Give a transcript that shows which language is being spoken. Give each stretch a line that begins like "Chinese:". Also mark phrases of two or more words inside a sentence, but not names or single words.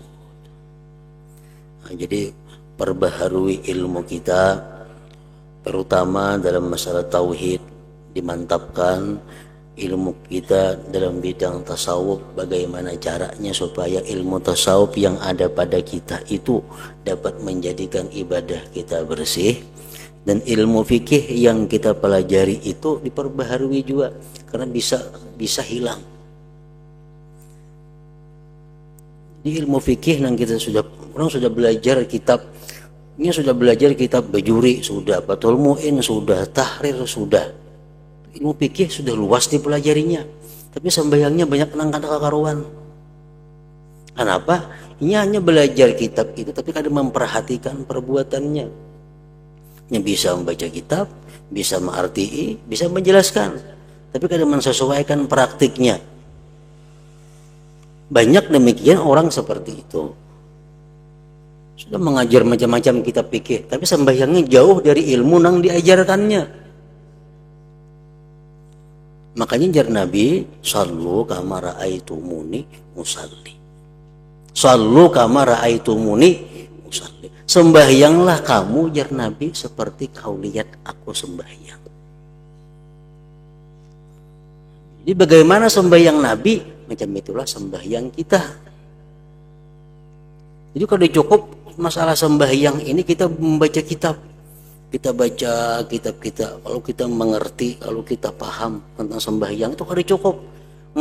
Indonesian: Nah, jadi perbaharui ilmu kita, terutama dalam masalah tauhid, dimantapkan ilmu kita dalam bidang tasawuf, bagaimana caranya supaya ilmu tasawuf yang ada pada kita itu dapat menjadikan ibadah kita bersih, dan ilmu fikih yang kita pelajari itu diperbaharui juga, karena bisa hilang. Di ilmu fikih yang kita orang sudah belajar kitab, ini sudah belajar kitab Bajuri, sudah Fathul Mu'in, sudah Tahrir, sudah ilmu fikih sudah luas dipelajarinya, tapi sembahyangnya banyak
Banjar: nang kada kakaruan.
Indonesian: Kenapa? Ini hanya belajar kitab itu, tapi kada memperhatikan perbuatannya. Yang bisa membaca kitab, bisa mengarti, bisa menjelaskan, tapi kada mensesuaikan praktiknya. Banyak demikian orang seperti itu. Sudah mengajar macam-macam kitab fikih, tapi sembahyangnya jauh dari ilmu nang diajarkannya. Makanya jar Nabi,
Arabic: صلوا كما رأيتموني أصلي. صلوا كما رأيتموني أصلي.
Indonesian: Sembahyanglah kamu, jar Nabi, seperti kau lihat aku sembahyang. Jadi bagaimana sembahyang Nabi, macam itulah sembahyang kita. Jadi kalau cukup masalah sembahyang ini kita membaca kitab, kita baca kitab kita, kalau kita mengerti, kalau kita paham tentang sembahyang itu kada cukup.